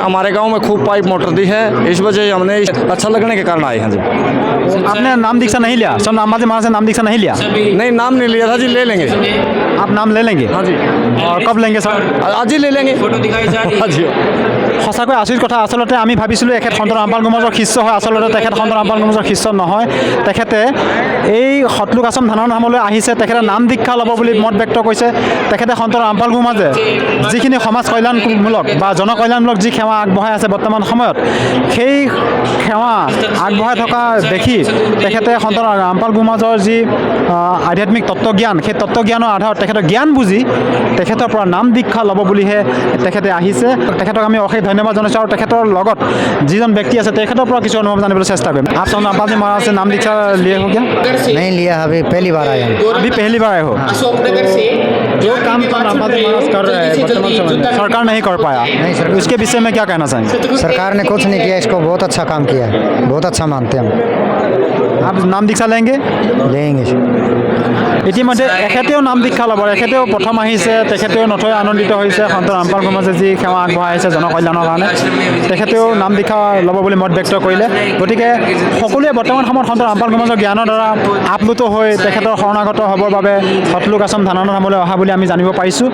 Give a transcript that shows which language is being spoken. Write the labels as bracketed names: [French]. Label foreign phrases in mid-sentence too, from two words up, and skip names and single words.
[Hindi] हमारे गांव में खूब पाइप मोटर दी है, इस वजह से हमने अच्छा लगने के कारण आए हैं जी। आपने नाम दीक्षा नहीं लिया? सब नामाजी महाराज से नाम दीक्षा नहीं लिया? नहीं, नाम नहीं लिया था जी, ले लेंगे। आप नाम ले लेंगे? हाँ जी, और कब लेंगे सर? आज ही ले लेंगे। हाँ जी। [Assamese] সঁচাকৈ আচৰিত কথা। আচলতে আমি ভাবিছিলোঁ এখেত সন্ত ৰামপাল গুমজৰ শিষ্য হয়, আচলতে তেখেত সন্ত ৰামপাল গুমজৰ শিষ্য নহয়। তেখেতে এই সতলোক আশ্ৰম ধানৰ নামলৈ আহিছে, তেখেতে নাম দীক্ষা ল'ব বুলি মত ব্যক্ত কৰিছে। তেখেতে সন্ত ৰামপাল গুমজে যিখিনি সমাজ কল্যাণমূলক বা জনকল্যাণমূলক যি সেৱা আগবঢ়াই আছে বৰ্তমান সময়ত, সেই সেৱা আগবঢ়াই থকা দেখি তেখেতে সন্ত ৰামপাল গুমজৰ যি আধ্যাত্মিক তত্ত্বজ্ঞান, সেই তত্ত্বজ্ঞানৰ আধাৰত তেখেতৰ জ্ঞান বুজি তেখেতৰ পৰা নাম দীক্ষা ল'ব বুলিহে তেখেতে আহিছে। তেখেতক আমি অশেষ ধন্যবাদ জনাইছোঁ আৰু তেখেতৰ লগত যিজন ব্যক্তি আছে তেখেতৰ পৰা কিছু অনুভৱ জানিবলৈ চেষ্টা কৰিম। [Hindi] आप सर रामपाल जी महाराज से नाम दीक्षा लिए हो क्या? नहीं लिया, अभी पहली बार आया हूँ। अभी पहली बार आए हो? जो काम रामपाल जी महाराज कर रहे हैं वर्तमान समय में सरकार नहीं कर पाया, नहीं सर। उसके विषय में क्या कहना चाहेंगे? सरकार ने कुछ नहीं किया, इसको बहुत अच्छा काम किया है, बहुत अच्छा मानते हैं हम। आप नाम दीक्षा लेंगे? लेंगे। [Assamese] ইতিমধ্যে এখেতেও নাম দীক্ষা ল'ব। এখেতেও প্ৰথম আহিছে, তেখেতেও নথৈ আনন্দিত হৈছে সন্ত ৰামপাল গুমজে যি সেৱা আগবঢ়াইছে জনকল্যাণৰ কাৰণে। তেখেতেও নাম দীক্ষা ল'ব বুলি মত ব্যক্ত কৰিলে। গতিকে সকলোৱে বৰ্তমান সময়ত সন্ত ৰামপাল গুমজৰ জ্ঞানৰ দ্বাৰা আপ্লুত হৈ তেখেতৰ শৰণাগত হ'বৰ বাবে সতলোক আশ্ৰম ধানৰ নামলৈ অহা বুলি আমি জানিব পাৰিছোঁ।